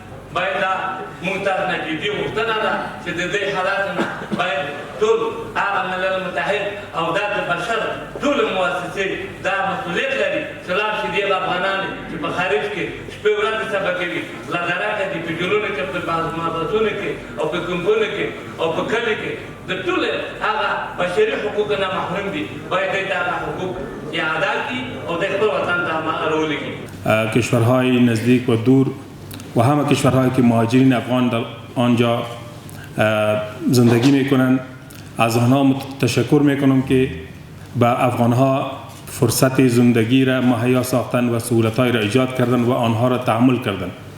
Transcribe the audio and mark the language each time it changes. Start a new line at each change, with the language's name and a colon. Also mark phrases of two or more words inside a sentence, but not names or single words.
Pashto: باید دا موږ تاسو نه جدي غوښتنه ده چې د دې حالات نه باید ټول هغه ملل متحد او دا د بشر ټولې مؤسسې دا مسؤلیت لري چې لاړ شي دې افغانان چې په خارج کې شپې ورځې سبا کوي، لادرکه دي په جلونو کې، په محبسونو کې او په کمپونو کې او په کلي کې د ټولې هغه بشري حقوقو نه محروم دي، باید دوی ته هغه حقوق اعاده کړي او د خپل وطن ته راولېږي.
Persian: کشورهای نزدیک و دور و همه کشورهایی که مهاجرین افغان در آنجا زندگی میکنند، از آنها تشکر میکنم که به افغانها فرصت زندگی را مهیا ساختن و سهولت‌های را ایجاد کردن و آنها را تحمل کردن.